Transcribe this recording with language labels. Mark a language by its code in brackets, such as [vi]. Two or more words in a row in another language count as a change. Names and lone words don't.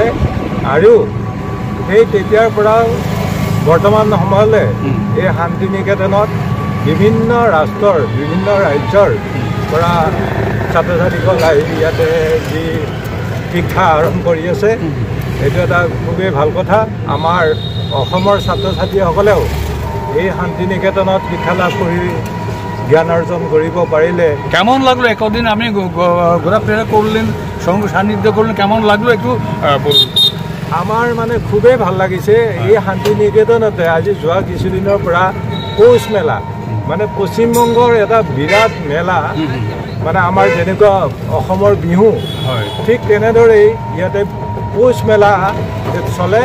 [as] আৰু সেই তেতিয়াৰ পৰাও বৰ্তমান সময়লৈ এই শান্তিনিকেতনত বিভিন্ন ৰাষ্ট্ৰৰ বিভিন্ন ৰাজ্যৰ পৰা ছাত্ৰ ছাত্ৰীসকল আহি ইয়াতে যি শিক্ষা আহৰণ কৰি আছে, এইটো এটা খুবেই ভাল কথা। আমাৰ অসমৰ ছাত্ৰ ছাত্ৰীসকলেও এই শান্তিনিকেতনত শিক্ষা লাভ কৰি জ্ঞান অর্জন কৰিব পাৰিলে। [bn] কেমন লাগলো একদিন আপনি ঘোরাফেরা করলেন, সঙ্গে সান্নিধ্য করলেন, কেমন লাগলো একটু বলুন। [as] আমার মানে খুবেই ভাল লাগিছে। এই শান্তিনিকেতনতে আজি যোৱা কিছুদিনৰ পৰা পৌষ মেলা, মানে পশ্চিমবংগৰ এটা বিৰাট মেলা, মানে আমাৰ যেনেকুৱা অসমৰ বিহু ঠিক তেনেদৰেই ইয়াতে পৌষ মেলা চলে।